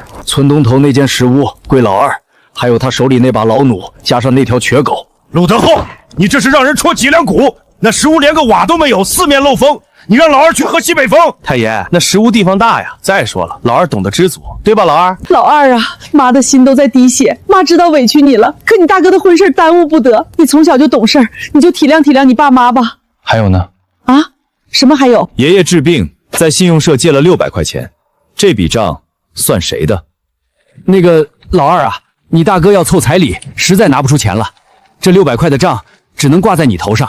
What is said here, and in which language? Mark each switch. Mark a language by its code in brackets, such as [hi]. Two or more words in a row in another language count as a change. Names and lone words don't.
[zh] 村東頭那間石屋歸老二，還有他手裡那把老弩，加上那條瘸狗。魯德厚，你這是讓人戳脊梁骨！那石屋連個瓦都沒有，四面漏風。你讓老二去喝西北風？太爺，那石屋地方大呀。再说了，老二懂得知足，对吧？老二，老二啊，媽的心都在滴血。媽知道委屈你了，可你大哥的婚事耽誤不得。你從小就懂事兒，你就體諒體諒你爸媽吧。還有呢？啊？什麼還有？爺爺治病在信用社借了600塊錢，這筆賬算誰的？那個老二啊，你大哥要湊彩禮，實在拿不出錢了，這600塊的賬只能掛在你頭上。